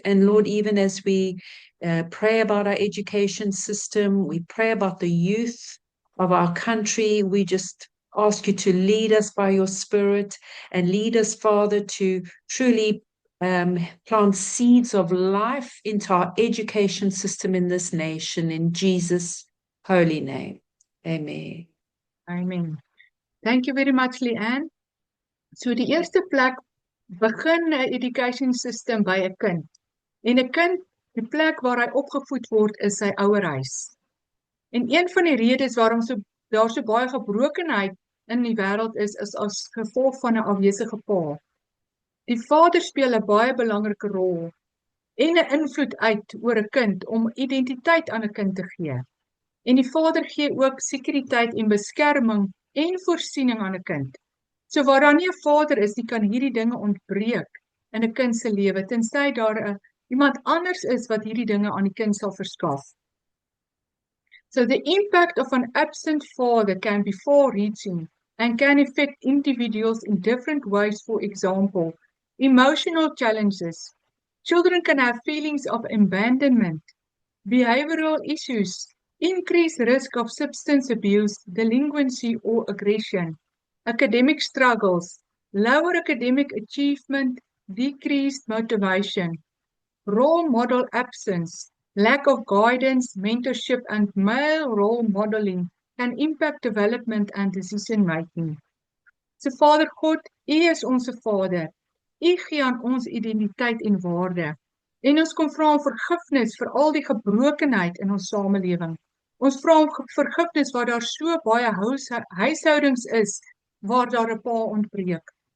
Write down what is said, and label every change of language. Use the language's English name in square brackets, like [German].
[English] And Lord, even as we pray about our education system, we pray about the youth of our country, we just ask you to lead us by your Spirit and lead us, Father, to truly plant seeds of life into our education system in this nation, in Jesus' holy name. Amen. Amen. Thank you very much, Leanne. [Afrikaans] So die eerste plek begin 'n education system by 'n kind. En 'n kind, die plek waar hy opgevoed word, is sy ouerhuis. En een van die redes waarom daar so baie gebrokenheid in die wêreld is as gevolg van 'n afwesige pa. Die vader speel 'n baie belangrike rol en 'n invloed uit oor 'n kind om identiteit aan 'n kind te gee. En die vader gee ook sekuriteit en beskerming en voorsiening aan 'n kind. So waar daar nie 'n vader is nie, kan hierdie dinge ontbreek in 'n kind se lewe, tensy daar iemand anders is wat hierdie dinge aan die kind sal verskaf. [English] So the impact of an absent father can be far-reaching and can affect individuals in different ways. For example, emotional challenges. Children can have feelings of abandonment, behavioral issues, increased risk of substance abuse, delinquency or aggression, academic struggles, lower academic achievement, decreased motivation, role model absence, lack of guidance, mentorship, and male role modeling can impact development and decision making. [Afrikaans] So Vader God, U is ons Vader. U gee aan ons identiteit en waarde. En ons kom vra om vergifnis vir al die gebrokenheid in ons samelewing. Ons vra om vergifnis waar daar so baie huishoudings is waar daar 'n pa ontbreek.